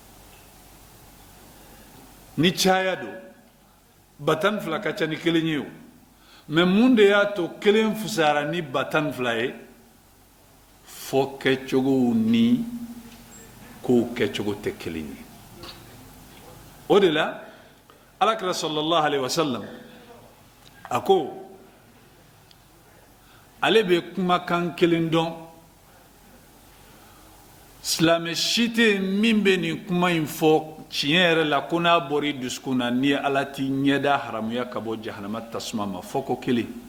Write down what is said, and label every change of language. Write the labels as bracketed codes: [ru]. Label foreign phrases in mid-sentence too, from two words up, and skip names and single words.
[bm] ni caya don 12 ka ca ni kelen ye o mais mun de y'a to kelen fusara ni 12 ye fɔ kɛcogow ni kow kɛcogo tɛ kelen ye o de la alakira [ar] صلى الله عليه وسلم [bm] a ko ale bɛ kumakan kelen dɔn silamɛ si tɛ yen min bɛ nin kuma in fɔ tiɲɛ yɛrɛ la ko n'a bɔra i dusukun na ni ala t'i ɲɛda haramuya ka bɔ jahanama tasuma ma fɔ ko kelen